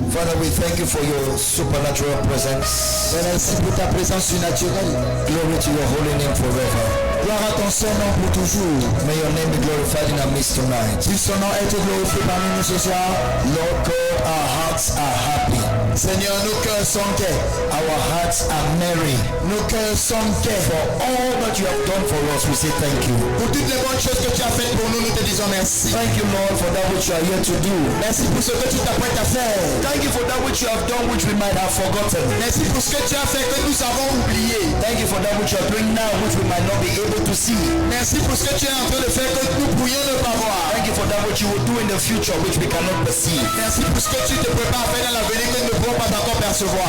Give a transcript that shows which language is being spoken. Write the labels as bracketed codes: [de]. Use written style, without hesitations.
[en] Father, we thank you for your supernatural presence. [fr] Merci pour ta présence surnaturelle. [en] Glory to your holy name forever. [fr] Gloire à ton Saint-Nom pour toujours. [en] May your name be glorified in our midst tonight. [fr] Puisse son nom être glorifié parmi nous ce soir. [en] Lord God, our hearts are happy. [fr] Seigneur, nos cœurs sont gais. [en] Our hearts are merry. [fr] Nos cœurs sont gais. [en] For all that you have done for us, we say thank you. [fr] Pour toutes les bonnes choses que tu as faites pour nous, nous te disons merci. [en] Thank you, Lord, for that which you are here to do. [fr] Merci pour ce que tu t'apprêtes à faire. [en] Thank you for that which you have done which we might have forgotten. [fr] Merci pour ce que tu as fait que nous avons oublié. [en] Thank you for that which you are doing now which we might not be able to see. [fr] Merci pour ce que tu es en train de faire que nous pourrions ne pas voir. [en] Thank you for that which you will do in the future which we cannot perceive. [fr] Merci pour ce que tu te prépares à faire dans l'avenir que nous ne pouvons pas encore percevoir.